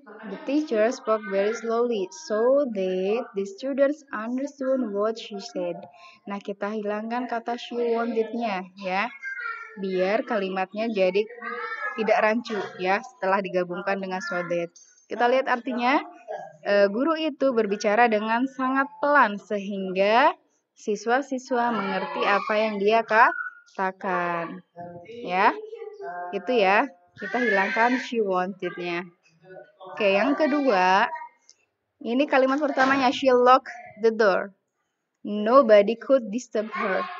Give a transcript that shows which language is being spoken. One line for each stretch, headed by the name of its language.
English: The teacher spoke very slowly so that the students understood what she said.
Indonesian: Nah, kita hilangkan kata
English: she wanted-nya ya.
Indonesian: biar kalimatnya jadi tidak rancu ya setelah digabungkan dengan so that. Kita lihat artinya. Guru itu berbicara dengan sangat pelan sehingga siswa-siswa mengerti apa yang dia katakan. Ya, itu ya. Kita hilangkan she wanted-nya. Oke, yang kedua, ini kalimat pertamanya
English: she locked the door. Nobody could disturb her.